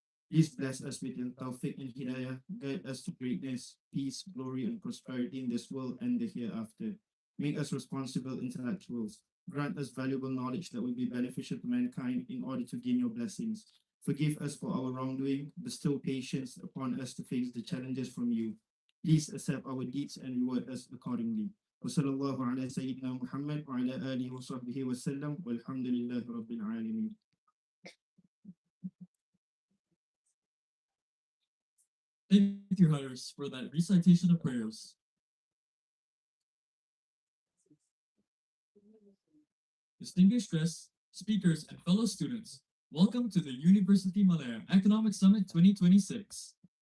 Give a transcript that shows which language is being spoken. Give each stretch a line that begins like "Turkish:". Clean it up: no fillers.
English: Please bless us with your tawfiq and hidayah, guide us to greatness, peace, glory, and prosperity in this world and the hereafter. Make us responsible intellectuals. Grant us valuable knowledge that will be beneficial to mankind in order to gain your blessings. Forgive us for our wrongdoing. Bestow patience upon us to face the challenges from you. Please accept our deeds and reward us accordingly.
Arabic: وصلى الله على سيدنا محمد وعلى آله وصحبه وسلم والحمد لله رب العالمين.
English: Thank you, Harris, for that recitation of prayers. Distinguished guests, speakers, and fellow students, welcome to the Universiti Malaya Economics Summit 2026.